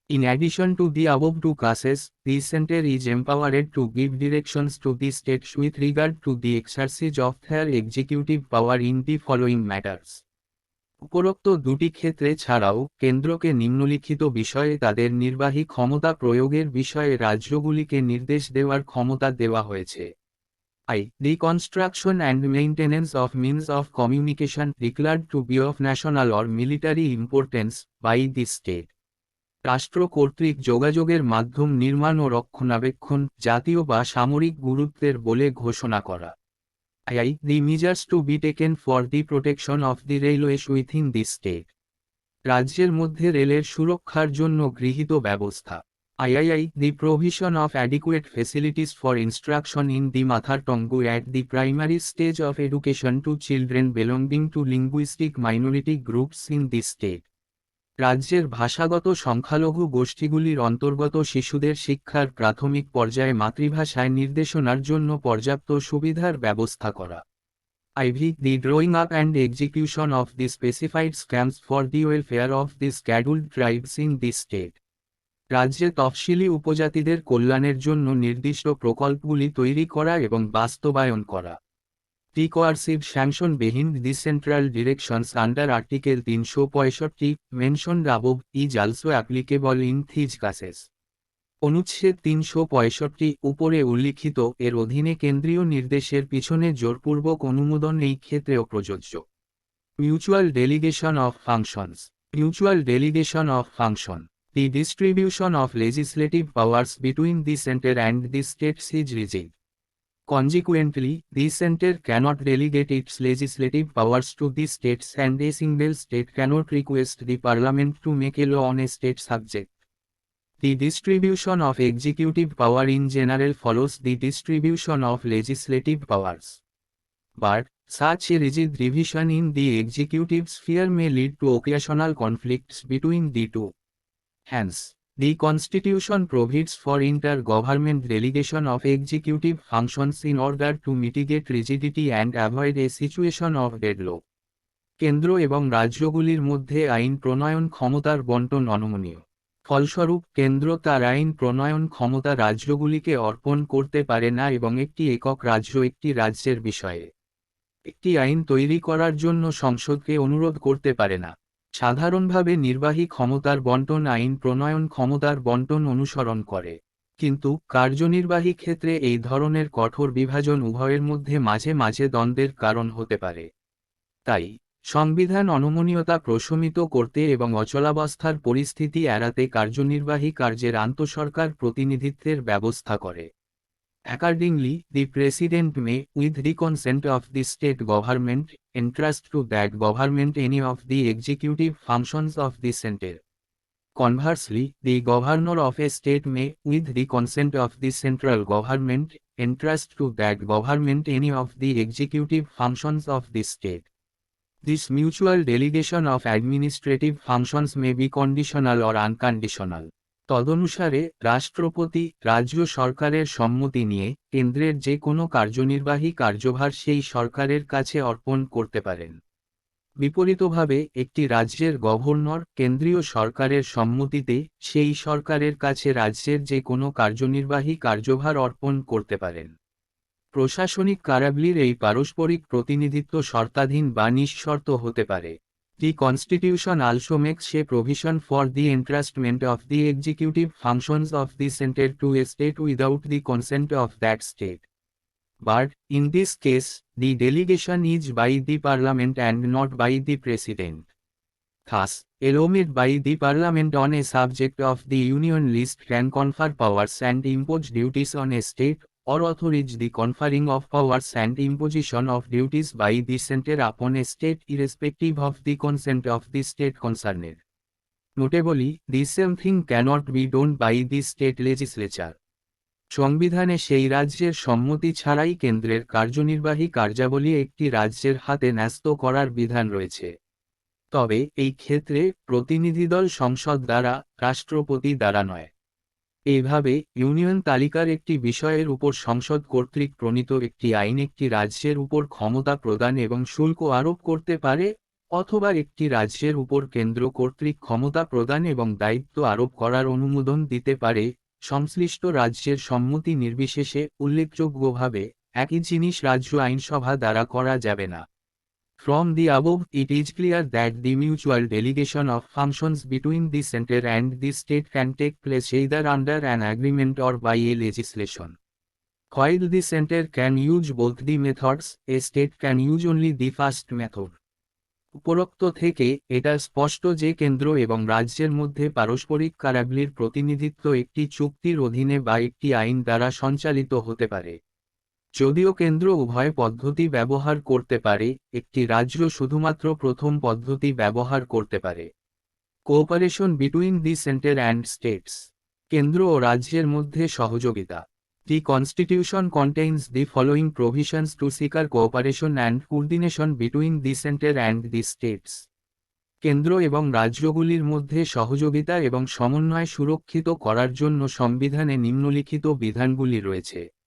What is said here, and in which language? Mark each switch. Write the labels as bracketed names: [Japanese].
[English] In addition to the above two classes, the center is empowered to give directions to the states with regard to the exercise of their executive power in the following matters. [Bangla] উপরোক্ত দুটি ক্ষেত্রে ছাড়াও কেন্দ্রকে নিম্নলিখিত বিষয়ে তাদের নির্বাহী ক্ষমতা প্রয়োগের বিষয়ে রাজ্যগুলিকে নির্দেশ দেওয়ার ক্ষমতা দেওয়া হয়েছে। [English] I. The construction and maintenance of means of communication declared to be of national or military importance by the state. [Bangla] রাষ্ট্র কর্তৃক যোগাযোগের মাধ্যম নির্মাণ ও রক্ষণাবেক্ষণ জাতীয় বা সামরিক গুরুত্বের বলে ঘোষণা করা। [English] I. The measures to be taken for the protection of the railways within the state. [Bangla] রাজ্যের মধ্যে রেলের সুরক্ষার জন্য গৃহীত ব্যবস্থা। [English] I. The provision of adequate facilities for instruction in the mother tongue at the primary stage of education to children belonging to linguistic minority groups in the state. [Bangla] রাজ্যের ভাষাগত সংখ্যালঘু গোষ্ঠীগুলির অন্তর্গত শিশুদের শিক্ষার প্রাথমিক পর্যায়ে মাতৃভাষায় নির্দেশনার জন্য পর্যাপ্ত সুবিধার ব্যবস্থা করা। [English] IV. The drawing up and execution of the specified scams for the welfare of the scheduled tribes in the state. [Bangla] রাজ্যে তফসিলি উপজাতিদের কল্যাণের জন্য নির্দিষ্ট প্রকল্পগুলি তৈরি করা এবং বাস্তবায়ন করা। [English] The coercive sanction behind the central directions under Article 365 mentioned above is also applicable in these cases. [Bangla] অনুচ্ছেদ 365 উপরে উল্লিখিত এর অধীনে কেন্দ্রীয় নির্দেশের পিছনে জোরপূর্বক অনুমোদন এই ক্ষেত্রেও প্রযোজ্য। [English] Mutual delegation of functions. Mutual delegation of function. The distribution of legislative powers between the center and the states is rigid. Consequently, the center cannot delegate its legislative powers to the states and a single state cannot request the parliament to make a law on a state subject. The distribution of executive power in general follows the distribution of legislative powers. But, such a rigid division in the executive sphere may lead to occasional conflicts between the two. Hence, the Constitution provides for inter-government delegation of executive functions in order to mitigate rigidity and avoid a situation of deadlock. [Bangla] কেন্দ্র এবং রাজ্যগুলির মধ্যে আইন প্রণয়ন ক্ষমতার বণ্টন অনমনীয়। ফলস্বরূপ কেন্দ্র তার আইন প্রণয়ন ক্ষমতা রাজ্যগুলিকে অর্পণ করতে পারে না এবং একটি একক রাজ্য একটি রাজ্যের বিষয়ে একটি আইন তৈরি করার জন্য সংসদকে অনুরোধ করতে পারে না। সাধারণভাবে নির্বাহী ক্ষমতার বণ্টন আইন প্রণয়ন ক্ষমতার বণ্টন অনুসরণ করে, কিন্তু কার্যনির্বাহী ক্ষেত্রে এই ধরনের কঠোর বিভাজন উভয়ের মধ্যে মাঝে মাঝে দ্বন্দ্বের কারণ হতে পারে। তাই সংবিধান অনমনীয়তা প্রশমিত করতে এবং অচলাবস্থার পরিস্থিতি এড়াতে কার্যনির্বাহী কার্যের আন্তঃসরকার প্রতিনিধিত্বের ব্যবস্থা করে। [English] Accordingly, the President may, with the consent of the state government, entrust to that government any of the executive functions of the center. Conversely, the governor of a state may, with the consent of the central government, entrust to that government any of the executive functions of the state. This mutual delegation of administrative functions may be conditional or unconditional. [Bangla] তদনুসারে রাষ্ট্রপতি রাজ্য সরকারের সম্মতি নিয়ে কেন্দ্রের যে কোনো কার্যনির্বাহী কার্যভার সেই সরকারের কাছে অর্পণ করতে পারেন। বিপরীতভাবে একটি রাজ্যের গভর্নর কেন্দ্রীয় সরকারের সম্মতিতে সেই সরকারের কাছে রাজ্যের যে কোনো কার্যনির্বাহী কার্যভার অর্পণ করতে পারেন। প্রশাসনিক কার্যাবলীর এই পারস্পরিক প্রতিনিধিত্ব শর্তাধীন বা নিঃশর্ত হতে পারে। [English] The Constitution also makes a provision for the entrustment of the executive functions of the center to a state without the consent of that state. But, in this case, the delegation is by the Parliament and not by the President. Thus, a law made by the Parliament on a subject of the Union list can confer powers and impose duties on a state, or authorize the conferring of powers and imposition of duties by the center upon a state irrespective of the consent of the state concerned. Notably, the same thing cannot be done by the state legislature. [Bangla] সংবিধানে সেই রাজ্যের সম্মতি ছাড়াই কেন্দ্রের কার্যনির্বাহী কার্যাবলী একটি রাজ্যের হাতে ন্যস্ত করার বিধান রয়েছে। তবে এই ক্ষেত্রে প্রতিনিধিদল সংসদ দ্বারা, রাষ্ট্রপতি দ্বারা নয়। এইভাবে ইউনিয়ন তালিকার একটি বিষয়ের উপর সংসদ কর্তৃক প্রণীত একটি আইন একটি রাজ্যের উপর ক্ষমতা প্রদান এবং শুল্ক আরোপ করতে পারে, অথবা একটি রাজ্যের উপর কেন্দ্র কর্তৃক ক্ষমতা প্রদান এবং দায়িত্ব আরোপ করার অনুমোদন দিতে পারে, সংশ্লিষ্ট রাজ্যের সম্মতি নির্বিশেষে। উল্লেখযোগ্যভাবে একই জিনিস রাজ্য আইনসভা দ্বারা করা যাবে না। [English] From the above, it is clear that the mutual delegation of functions between the center and the state can take place either under an agreement or by a legislation. While the center can use both the methods, a state can use only the first method. [Bangla] উপরোক্ত থেকে এটা স্পষ্ট যে কেন্দ্র এবং রাজ্যের মধ্যে পারস্পরিক কার্যাবলীর প্রতিনিধিত্ব একটি চুক্তির অধীনে বা একটি আইন দ্বারা সঞ্চালিত হতে পারে। যদিও কেন্দ্র উভয় পদ্ধতি ব্যবহার করতে পারে, একটি রাজ্য শুধুমাত্র প্রথম পদ্ধতি ব্যবহার করতে পারে। [English] Cooperation between the centre and states. [Bangla] কেন্দ্র ও রাজ্যের মধ্যে সহযোগিতা। [English] The Constitution contains the following provisions to secure cooperation and coordination between the center and the states. [Bangla] কেন্দ্র এবং রাজ্যগুলির মধ্যে সহযোগিতা এবং সমন্বয় সুরক্ষিত করার জন্য সংবিধানে নিম্নলিখিত বিধানগুলি রয়েছে।